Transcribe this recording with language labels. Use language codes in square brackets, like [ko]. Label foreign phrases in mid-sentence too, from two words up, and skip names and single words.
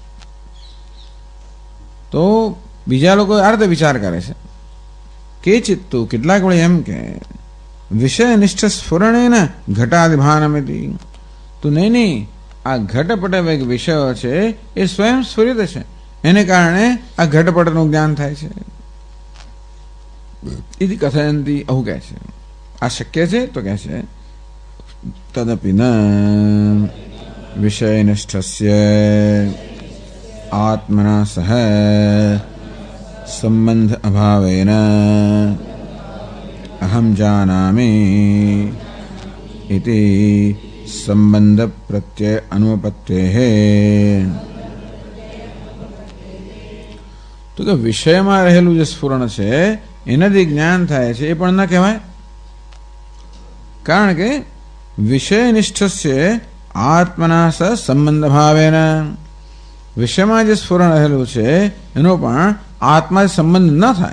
[gu] તો બીજા લોકો આ રીતે વિચાર કરે છે કે ચિત્તુ, કેટલાક વડે એમ કે [sa] વિષયનિષ્ઠ સ્ફુરણેન ઘટાદિભાનમિતિ. [gu] તો નહીં, આ ઘટપટ વિષયો છે એ સ્વયં સ્ફુરિત છે, એને કારણે આ ઘટપટનું જ્ઞાન થાય છે. [sa] इति कथयन्ति आहु [gu] કહે છે આ શક્ય છે તો કહે છે [sa] તદપિ ન વિષયનિષ્ઠસ્ય આત્મના સહ સંબંધ અભાવેન અહમ જાનામિ इति संबंध प्रत्यय अनुपत्तेः [gu] तो કે વિષયમાં રહેલું જે સ્ફુરણ છે એનાથી જ્ઞાન થાય છે એ પણ ન કહેવાય, કારણ કે [sa] વિષયનિષ્ઠસ્ય આત્મના સ સંબંધ ભાવેન, [gu] વિષયમાં જે સ્ફુરણ રહેલું છે એનો પણ આત્મા સંબંધ ન થાય.